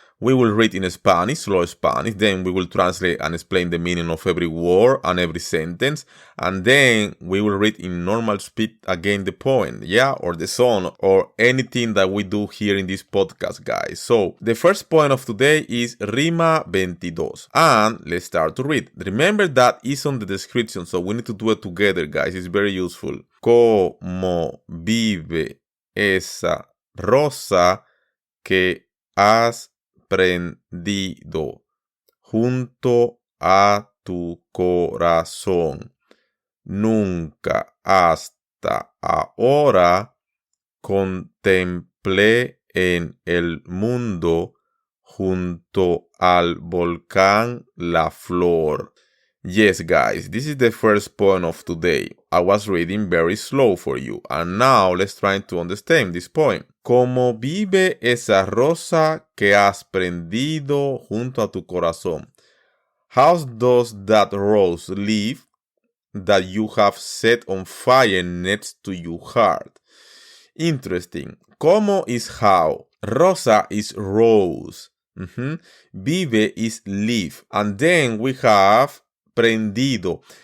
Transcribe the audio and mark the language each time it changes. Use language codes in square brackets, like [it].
[en] We will read in Spanish, slow Spanish, then we will translate and explain the meaning of every word and every sentence, and then we will read in normal speed again the poem, or the song, or anything that we do here in this podcast, guys. So, the first poem of today is Rima XXII, and let's start to read. Remember that is on the description, so we need to do it together, guys. It's very useful. [es] Cómo, vive esa rosa que has prendido junto a tu corazón. Nunca, hasta ahora, contemplé en el mundo junto al volcán la flor. [en] Yes, guys, this is the first poem of today. I was reading very slow for you, and now let's try to understand this poem. [es] Cómo vive esa rosa que has prendido junto a tu corazón. [en] How does that rose live that you have set on fire next to your heart? Interesting. Cómo is how. Rosa is rose. Vive is live. And then we have prendido.